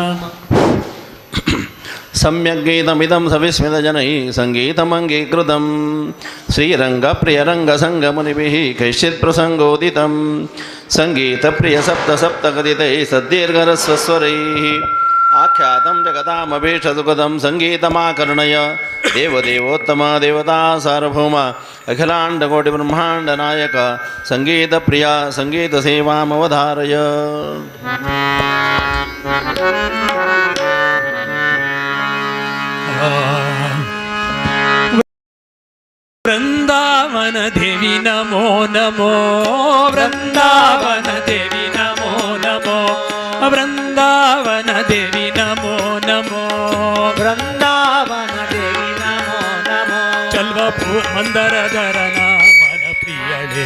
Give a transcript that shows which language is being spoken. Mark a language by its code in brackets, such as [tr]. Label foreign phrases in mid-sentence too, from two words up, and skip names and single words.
[sa] ಸಮ್ಯಗ್ಗೀತಮಿದಂ ಸವಿಸ್ಮಿತಜನೈಃ ಸಂಗೀತಮಂಗೀಕೃತಂ ಶ್ರೀರಂಗಪ್ರಿಯರಂಗಸಂಗಮುನಿಭಿಃ ಕೈಶ್ಚಿತ್ ಪ್ರಸಂಗೋದಿತಂ ಸಂಗೀತಪ್ರಿಯಸಪ್ತಸಪ್ತಕಥಿತೈಃ ಸದ್ದೀರ್ಘರಸ್ವಸ್ವರೈಃ ಆಖ್ಯಾತಂ ಜಗತಾಮಭೀಷ್ಟಸುಖದಂ ಸಂಗೀತಮಾಕರ್ಣಯ ದೇವದೇವೋತ್ತಮ ದೇವತಾ ಸಾರ್ವಭೌಮ ಅಖಿಲಾಂಡಕೋಟಿಬ್ರಹ್ಮಾಂಡನಾಯಕ ಸಂಗೀತಪ್ರಿಯ ಸಂಗೀತಸೇವಾಮವಧಾರಯ. [kn] ವೃಂದಾವನ ದೇವಿ ನಮೋ ನಮೋ, ವೃಂದಾವನ ದೇವಿ ನಮೋ ನಮೋ, ವೃಂದಾವನ ದೇವಿ ನಮೋ ನಮೋ, ವೃಂದಾವನ ದೇವಿ ನಮೋ ನಮೋ. ಮಂದರಧರನ ಮನ ಪ್ರಿಯಳೇ,